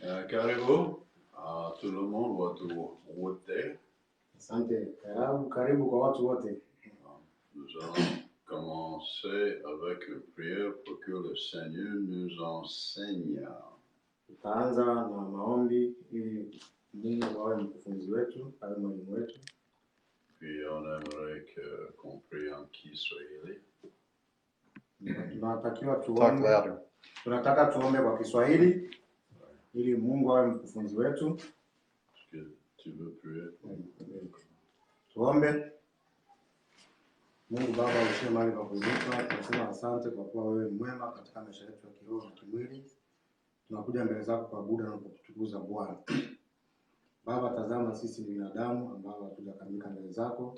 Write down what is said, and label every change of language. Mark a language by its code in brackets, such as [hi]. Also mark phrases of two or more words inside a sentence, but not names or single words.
[fr] Karibu tout le monde, [sw] watu wote. Asante. Karibu kwa watu wote. [fr] Nous allons commencer avec une prière pour que le Seigneur nous enseigne. [sw] Tutaanza na maombi ili Mungu awe mkufunzi wetu, awe mwalimu wetu. [fr] Puis on aimerait qu'on prie en Kiswahili. [sw] Tunataka tuombe kwa Kiswahili ili Mungu awe mkufunzi wetu. [fr] Est-ce que tu veux prier? [sw] Tuombe. Mungu Baba, uliye mahali pa kuinuka, tunasema asante kwa kuwa wewe ni mwema katika maisha yetu ya kiroho na kimwili. Tunakuja mbele zako kuabudu na kukutukuza Bwana. Baba, tazama sisi ni binadamu ambao hatujakamilika mbele zako.